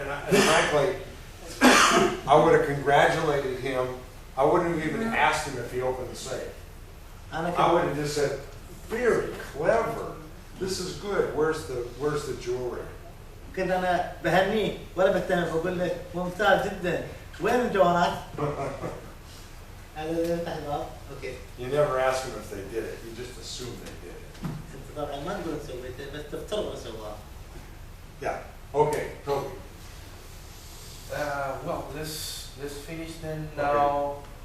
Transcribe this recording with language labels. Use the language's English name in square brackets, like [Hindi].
[English] And frankly, I would have congratulated him. I wouldn't have even asked him if he opened the safe. I would have just said, "Very clever. This is good. Where's the jewelry?" [Arabic] كنت أنا بهنيه ولا بتهم، بقول له ممتاز جدا، وين الجوهرات؟ هذا تحت الباب. [English] Okay. You never ask them if they did it. You just assume they did it. [Arabic] أنت طبعا ما تقول سويته، بس تفترض سواه. [English] Yeah. Okay. Toby. Well, let's finish then now.